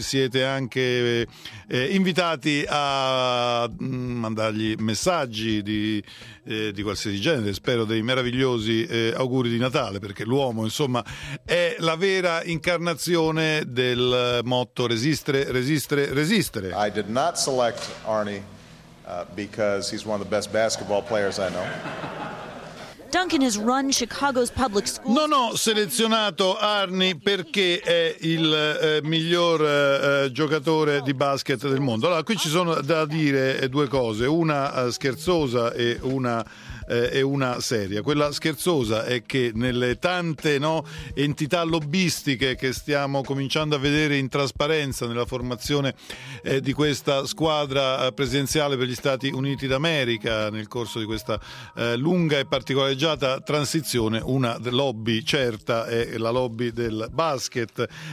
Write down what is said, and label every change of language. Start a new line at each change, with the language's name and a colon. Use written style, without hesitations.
Italian: Siete anche invitati a mandargli messaggi di qualsiasi genere, spero dei meravigliosi auguri di Natale, perché l'uomo insomma è la vera incarnazione del motto resistere, resistere, resistere.
English: I did not select Arnie because he's one of the best basketball players I know. Duncan has run Chicago's public school.
Italian: Non ho selezionato Arnie perché è il miglior giocatore di basket del mondo. Allora, qui ci sono da dire due cose, una scherzosa e una è una seria. Quella scherzosa è che nelle tante, no, entità lobbistiche che stiamo cominciando a vedere in trasparenza nella formazione di questa squadra presidenziale per gli Stati Uniti d'America nel corso di questa lunga e particolareggiata transizione, una lobby certa è la lobby del basket.